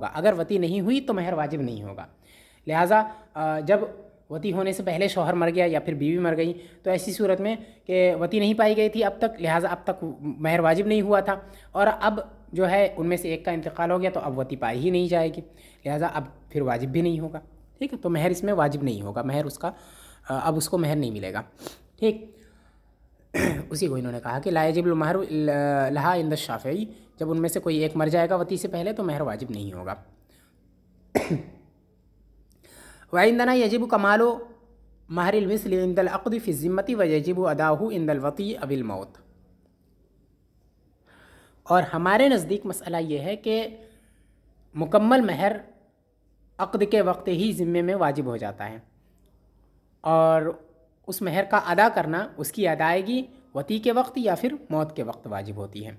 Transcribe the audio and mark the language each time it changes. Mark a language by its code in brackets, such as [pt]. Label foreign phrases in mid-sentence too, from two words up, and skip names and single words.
[hi] अगर वती नहीं हुई तो महर वाजिब नहीं होगा। लिहाजा जब वती होने से पहले शौहर मर गया या फिर बीवी मर गई तो ऐसी सूरत में कि वती नहीं पाई गई थी अब तक, लिहाजा अब तक महर वाजिब नहीं हुआ था, और अब जो है उनमें से एक का इंतकाल हो गया तो अब वती पाई ही नहीं जाएगी, लिहाजा अब फिर वाजिब भी नहीं होगा, ठीक है। तो महर इसमें वाजिब नहीं होगा, महर उसका अब उसको महर नहीं मिलेगा, ठीक। उसी को इन्होंने कहा कि [ar] لا يجب المهر لها عند الشافعي, [hi] जब उनमें से कोई एक मर जाएगा वती से पहले तो महर वाजिब नहीं होगा। [ar] وعندنا يجب كمال مهر المثل عند العقد في الذمة ويجب أداؤه عند الوطء أو الموت. [hi] और हमारे नज़दीक मसला ये है कि मुकम्मल महर अक़्द के वक्त ही ज़िम्मे में वाजिब हो जाता है और उस महर का अदा करना, उसकी अदायगी वती के वक्त या फिर मौत के वक्त वाजिब होती है।